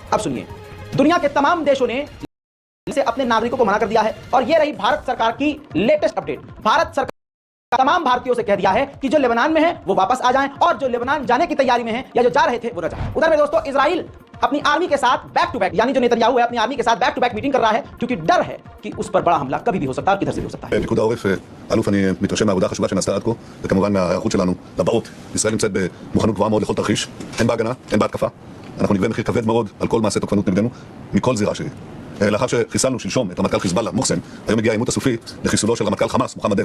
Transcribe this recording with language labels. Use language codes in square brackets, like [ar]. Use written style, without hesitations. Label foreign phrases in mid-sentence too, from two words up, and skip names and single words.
[hi] अब सुनिए, दुनिया के तमाम देशों ने इसे अपने नागरिकों को मना कर दिया है और ये रही भारत सरकार की [en] latest update. [hi] भारत सरकार तमाम भारतीयों से कह दिया है कि जो लेबनान में है वो वापस आ जाएं और जो लेबनान जाने की तैयारी में है या जो जा रहे थे वो न जाएं। उधर में दोस्तों इजराइल अपनी आर्मी के साथ [en] back to back, [hi] यानी जो नेतन्याहू है अपनी आर्मी के साथ [en] back to back [hi] मीटिंग कर रहा है, क्योंकि डर है कि उस पर बड़ा हमला कभी भी हो सकता है और किधर से भी हो सकता है। [he] פיקוד העורף, אלוף, אני מתרשם מהעבודה החשובה שנעשתה עד כה, וכמובן מההיערכות שלנו לבאות. ישראל נמצאת במוכנות גבוהה מאוד לכל תרחיש, הן בהגנה, הן בהתקפה. אנחנו נגבה מחיר כבד מאוד על כל מעשה תוקפנות נגדנו, מכל זירה שהיא. לאחר שחיסלנו שלשום את רמטכ"ל חיזבאללה, מוחסן, היום הגיע העימות הסופי לחיסולו של רמטכ"ל חמאס, מוחמד דף.